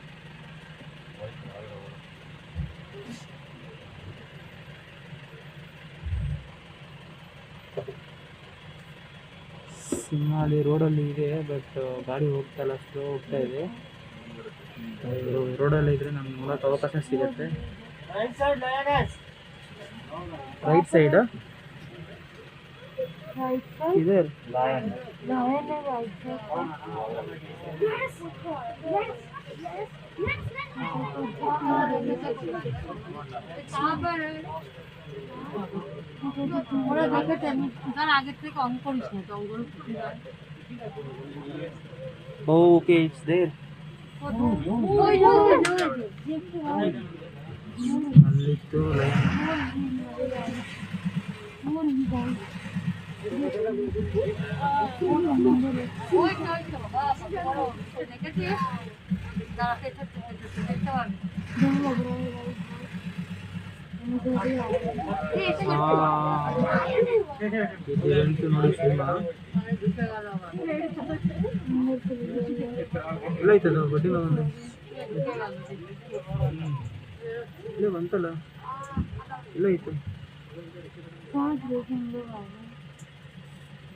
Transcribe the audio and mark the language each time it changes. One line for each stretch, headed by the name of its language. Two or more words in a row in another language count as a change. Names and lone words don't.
Kannada: ಸಿಂಹಾಲಿ ರೋಡಲ್ಲಿ ಇದೆ, ಬಟ್ ಗಾಡಿ ಹೋಗ್ತಾ ಇಲ್ಲ, ಸ್ಲೋ ಹೋಗ್ತಾ ಇದೆ. ರೋಡಲ್ಲಿ ಇದ್ರೆ ನಮ್ಗೆ ನೋಡೋಕೆ ಅವಕಾಶ ಸಿಗುತ್ತೆ.
English: Right side lioness. right side right side
Kannada: ಇದೆ
English: Lion.
Hindi: लायन है
English: right side
Hindi: कहाँ पर
Bangla: ওরা দেখেছে তার আগের থেকে অঙ্ক করিস না তো অঙ্কগুলো
English: okay it's there.
Kannada: ಅಲ್ಲಿತ್ತು ಲೈನ್.
Bangla: দেখেছিস দাঁড়াতে দেখতে পারবি
Kannada: ಇದಂತೂ ನೋಡಿ ಸಿನಿಮಾ ಎಲ್ಲ ಐತದ ಬಡ್ಡಿ ಮಗಂದು ಇಲ್ಲೇ ಬಂತಲ್ಲ, ಇಲ್ಲ ಐತೆ.